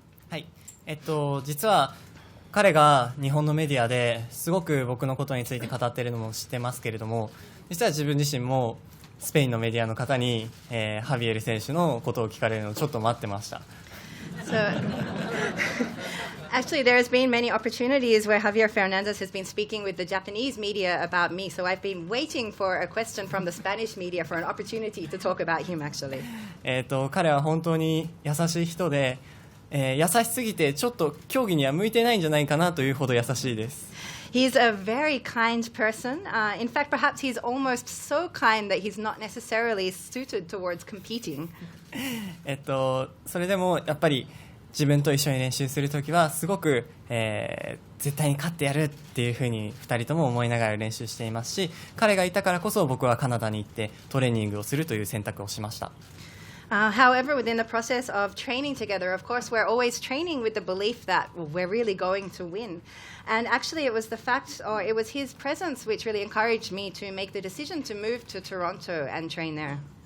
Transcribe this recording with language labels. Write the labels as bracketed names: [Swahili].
[Japanese] はい、実は彼が日本のメディアですごく僕のことについて語っているのも知ってますけれども、実は自分自身もスペインのメディアの方に、ハビエル選手のことを聞かれるのをちょっと待ってました。 [English] Actually, there has been many opportunities where Javier Fernandez has been speaking with the Japanese media about me, so I've been waiting for a question from the Spanish media for an opportunity to talk about him, actually. [Japanese] 彼は本当に優しい人で、優しすぎてちょっと競技には向いてないんじゃないかなというほど優しいです。 [English] He's a very kind person. In fact, perhaps he's almost so kind that he's not necessarily suited towards competing. [Japanese] それでもやっぱり自分と一緒に練習するときはすごく、絶対に勝ってやるっていうふうに2人とも思いながら練習していますし、彼がいたからこそ僕はカナダに行ってトレーニングをするという選択をしました。 [English] However, within the process of training together, of course, we're always training with the belief that we're really going to win. And actually, it was the fact, or it was his presence, which really encouraged me to make the decision to move to Toronto and train there.